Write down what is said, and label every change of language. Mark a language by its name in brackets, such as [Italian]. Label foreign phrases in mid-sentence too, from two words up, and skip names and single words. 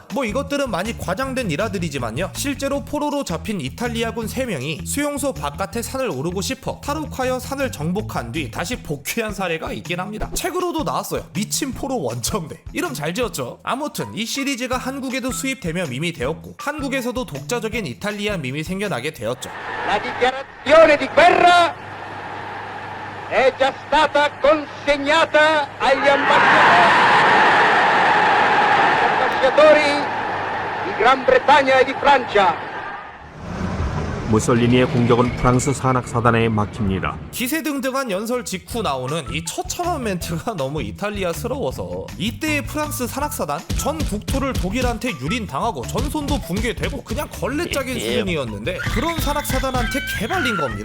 [Korean] 뭐 이것들은 많이 과장된 일화들이지만요, 실제로 포로로 잡힌 이탈리아군 3명이 수용소 바깥에 산을 오르고 싶어 탈옥하여 산을 정복한 뒤 다시 복귀한 사례가 있긴 합니다. 책으로도 나왔어요. 미친 포로 원정대. 이름 잘 지었죠? 아무튼 이 시리즈가 한국에도 수입되며 밈이 되었고, 한국에서도 독자적인 이탈리아 밈이 생겨나게 되었죠. [Italian] La dichiarazione di guerra è già stata consegnata agli ambasciatori di Gran Bretagna e di Francia. [Korean] 무솔리니의 공격은 프랑스 산악사단에 막힙니다. 기세등등한 연설 직후 나오는 이 처참한 멘트가 너무 이탈리아스러워서 이때의 프랑스 산악사단 전 국토를 독일한테 유린당하고 전선도 붕괴되고 그냥 걸레짝인 수준이었는데 그런 산악사단한테 개발린 겁니다.